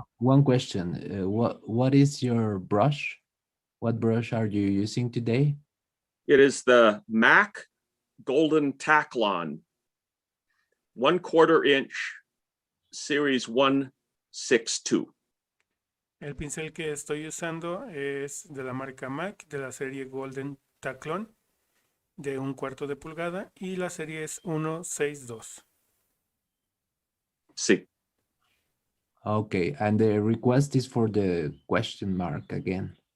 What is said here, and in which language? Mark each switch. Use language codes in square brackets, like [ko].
[en] one question, what is your brush? What brush are you using today? It is the MAC Golden Tacklon, 1/4 inch, series 162. [es] El pincel que estoy usando es de la marca MAC, de la serie Golden Tacklon, de 1/4 de pulgada, y la serie es 162. Sí. [en] Okay, and the request is for the question mark again.